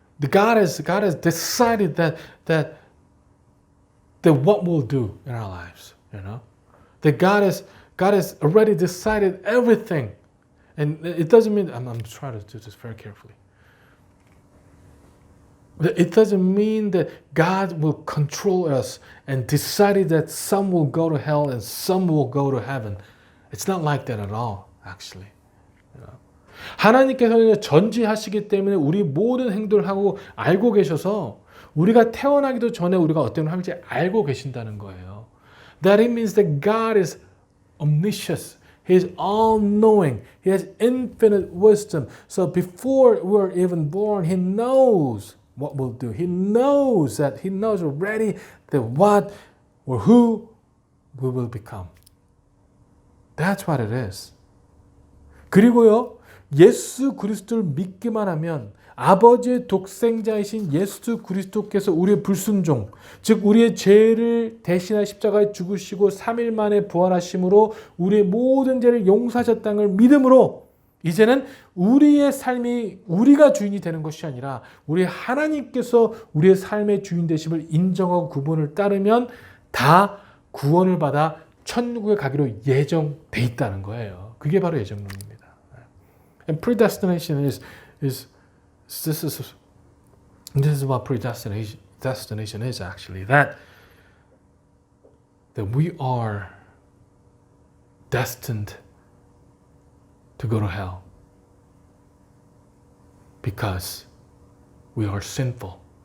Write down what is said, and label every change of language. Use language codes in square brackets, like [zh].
[en] God has decided that what we'll do in our lives, that God has already decided everything, and it doesn't mean I'm trying to do this very carefully. It doesn't mean that God will control us and decide that some will go to hell and some will go to heaven. It's not like that at all, actually. [ko] 하나님께서는 전지하시기 때문에 우리 모든 행동을 하고 알고 계셔서 우리가 태어나기도 전에 우리가 어떤 할지 알고 계신다는 거예요. [en] That it means that God is omniscient. He is all-knowing. He has infinite wisdom. So before we're even born, He knows what we'll do. He knows already that what or who we will become. That's what it is. [ko] 그리고요, 예수 그리스도를 믿기만 하면 아버지의 독생자이신 예수 그리스도께서 우리의 불순종, 즉 우리의 죄를 대신하여 십자가에 죽으시고 3일 만에 부활하심으로 우리의 모든 죄를 용서하셨다는 걸 믿음으로 이제는 우리의 삶이 우리가 주인이 되는 것이 아니라 우리 하나님께서 우리의 삶의 주인 되심을 인정하고 그분을 따르면 다 구원을 받아 천국에 가기로 예정돼 있다는 거예요. 그게 바로 예정론입니다. [en] And predestination is this is what predestination is actually, that we are destined to go to hell because we are sinful.